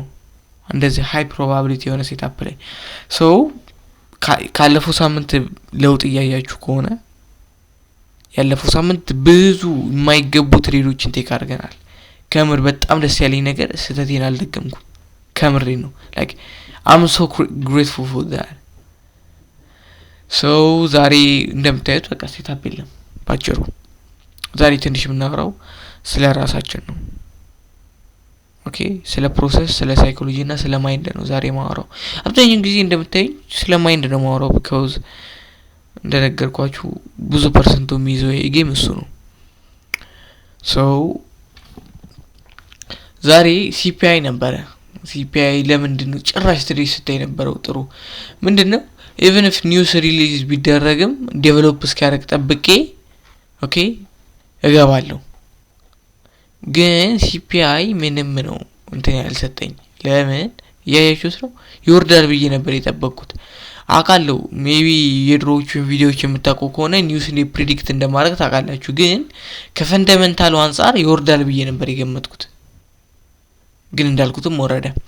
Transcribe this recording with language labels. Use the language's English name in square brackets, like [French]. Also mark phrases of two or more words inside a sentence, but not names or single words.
[Amharic] እንደዚህ [English] high probability [Amharic] የሆነ ሴትአፕ ላይ። ሶ ካለፈው ሳምንት ለውጥ እያያችሁ ከሆነ ያለፈው ሳምንት ብዙ የማይገቡ ትሬዶችን ቴክ አድርገናል። ከምር በጣም ደስ ያለኝ ነገር ስህተቴን አልደገምኩም። ከምሬ ነው። ላይክ [English] I'm so grateful for that። [Amharic] ሶ ዛሬ እንደምታዩት በቃ ሴትአፕ የለም ባጭሩ። ዛሬ ትንሽ የምናወራው ስለ ራሳችን ነው። ኦኬ ስለ ፕሮሰስ፣ ስለ ሳይኮሎጂ እና ስለ ማይንድ ነው ዛሬ ማወራው። አብዛኛውን ጊዜ እንደምታዩኝ ስለ ማይንድ ነው ማወራው because እንደነገርኳችሁ ብዙ ፐርሰንቱ የሚይዘው የጌም እሱ ነው። ሶ ዛሬ ሲፒአይ ነበረ። ሲፒአይ ለምንድን ነው ጭራሽ ትሬድ ስታይ ነበረው? ጥሩ ምንድነው [English] even if news release [Amharic] ቢደረግም ዴቨሎፕ እስኪያደርግ ጠብቄ ኦኬ እገባለሁ። ግን ሲፒአይ ምንም ነው እንትን ያልሰጠኝ። ለምን ያያችሁት ነው? ይወርዳል ብዬ ነበር የጠበቅኩት። አውቃለሁ ሜቢ የድሮዎቹን ቪዲዮዎች የምታውቁ ከሆነ ኒውስ እንደ ፕሪዲክት እንደማድረግ ታውቃላችሁ። ግን ከፈንዳሜንታሉ አንፃር ይወርዳል ብዬ ነበር የገመትኩት። ግን እንዳልኩትም ወረደ።